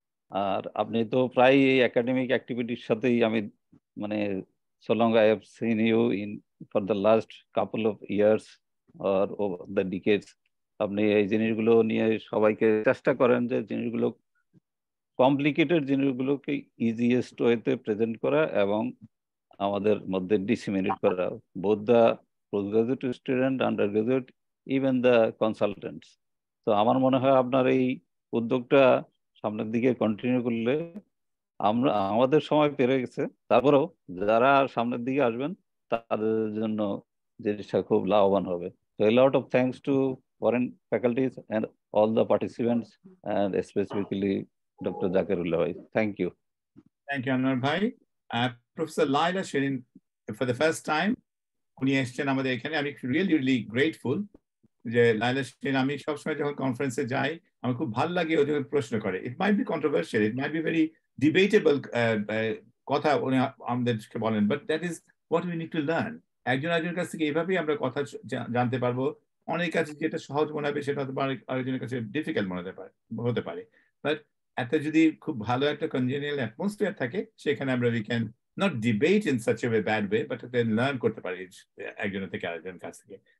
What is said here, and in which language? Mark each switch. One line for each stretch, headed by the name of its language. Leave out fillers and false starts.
Bangla: আর আপনি তো প্রায় এই একাডেমিক অ্যাক্টিভিটির সাথেই আমি
English: so long I have seen you in for the last couple of years or over the decades,
Bangla: আপনি এই জিনিসগুলো নিয়ে সবাইকে চেষ্টা করেন যে জিনিসগুলো কমপ্লিকেটেড জিনিসগুলোকে ইজিয়েস্ট ওয়েতে প্রেজেন্ট করা এবং আমাদের মধ্যে ডিসিমিনেট করা,
English: Both the postgraduate student, undergraduate, even the consultants.
Bangla: তো আমার মনে হয় আপনার এই উদ্যোগটা সামনের দিকে কন্টিনিউ করলে আমাদের সময় পেরে গেছে, তারপরেও যারা সামনের দিকে আসবেন তাদের জন্য জিনিসটা খুব লাভবান হবে।
English: So a lot of thanks to foreign faculties and all the participants and specifically Dr. Zakirullah bhai. Thank you. Thank you, Anwar bhai.
Bangla: Professor Laila Shirin,
English: for the first time,
Bangla: উনি এসেছেন আমাদের এখানে। আমি
English: really grateful
Bangla: যে লাইলা শিরিন, আমি সবসময় যখন কনফারেন্সে যাই আমার খুব ভালো লাগে ও যখন প্রশ্ন করে।
English: It might be controversial, it might be very debatable
Bangla: কথা উনি আমাদেরকে বলেন,
English: but that is what we need to learn.
Bangla: একজনের কাছ থেকে এইভাবেই আমরা কথা জানতে পারবো। অনেকের কাছে যেটা সহজ মনে হবে সেটা হয়তো আরেকজনের কাছে ডিফিকাল্ট হতে পারে, বাট একটা যদি খুব ভালো একটা কনজেনিয়াল অ্যাটমসফিয়ার থাকে সেখানে আমরা
English: we can not debate in such a way bad way, but then learn
Bangla: করতে পারি একজনের থেকে আরেকজনের কাছ থেকে।